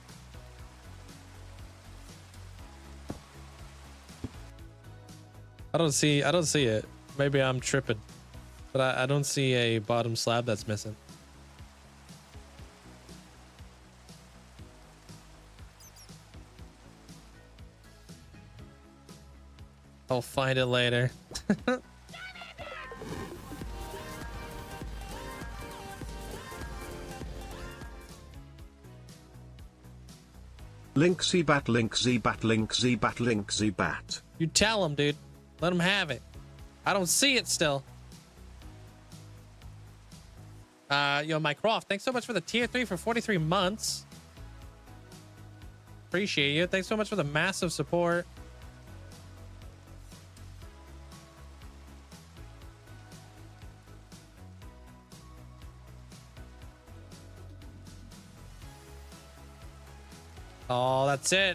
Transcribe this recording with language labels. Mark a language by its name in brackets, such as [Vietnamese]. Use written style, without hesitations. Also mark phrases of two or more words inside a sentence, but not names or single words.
[English] I don't see it. Maybe I'm tripping, but I don't see a bottom slab that's missing. I'll find it later. Linkzzey bat, Linkzzey bat, Linkzzey bat, Linkzzey bat. You tell him, dude. Let him have it. I don't see it still. Yo, Mike Croft, thanks so much for the tier 3 for 43 months. Appreciate you. Thanks so much for the massive support. Oh, that's it.